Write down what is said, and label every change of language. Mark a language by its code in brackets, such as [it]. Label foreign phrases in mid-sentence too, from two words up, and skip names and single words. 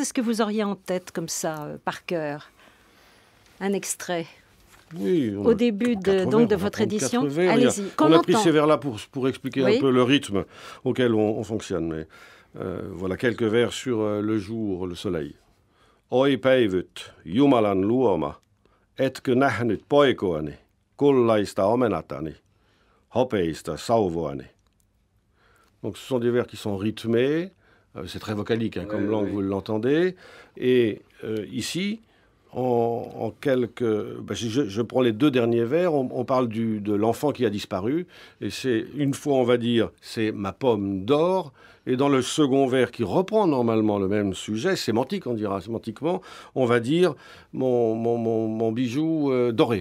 [fr] Est-ce que vous auriez en tête comme ça, par cœur, un extrait? Oui, au début de votre édition. Allez-y. On a pris ces vers-là pour expliquer un peu le rythme auquel on fonctionne. Mais voilà quelques vers sur le jour, le soleil. [fi] Oi päivyt, Jumalan luoma, etkö nähnyt poikoani, kullaista omenatani, hopeista sauvoani. [fr] Donc ce sont des vers qui sont rythmés. C'est très vocalique, comme langue, vous l'entendez. Et ici, en quelques... je prends les 2 derniers vers, on parle de l'enfant qui a disparu, et c'est une fois, on va dire, c'est ma pomme d'or, et dans le second vers qui reprend normalement le même sujet, sémantique, on dira sémantiquement, on va dire mon bijou doré.